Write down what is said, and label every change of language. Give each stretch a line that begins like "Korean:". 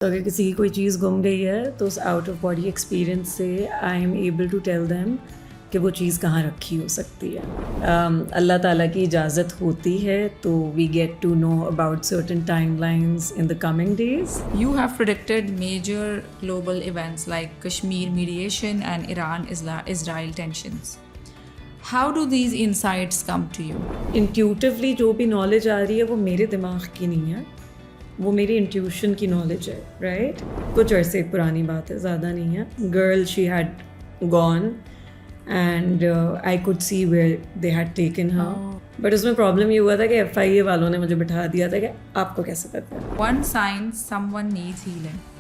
Urdu: تو اگر کسی کی کوئی چیز گم گئی ہے تو اس آؤٹ آف باڈی ایکسپیرئنس سے
English: I am able to tell them
Urdu: کہ وہ چیز کہاں رکھی ہو سکتی ہے. اللہ تعالیٰ کی اجازت ہوتی ہے تو
English: We get to know about certain time lines in the coming days. You have predicted major global events like Kashmir mediation and Iran-Israel tensions. How do these insights come to you?
Urdu: Intuitively جو بھی knowledge آ رہی ہے وہ میرے دماغ کی نہیں ہے, وہ میری انٹیوشن کی نالج ہے, رائٹ. کچھ عرصے پرانی بات ہے, زیادہ نہیں ہے.
English: Girl she had gone and I could see where they had taken her.
Urdu: But اس میں پرابلم یہ ہوا تھا کہ FIA والوں نے مجھے بٹھا دیا تھا کہ آپ کو کیسے پتہ ہے.
English: One sign someone needs healing.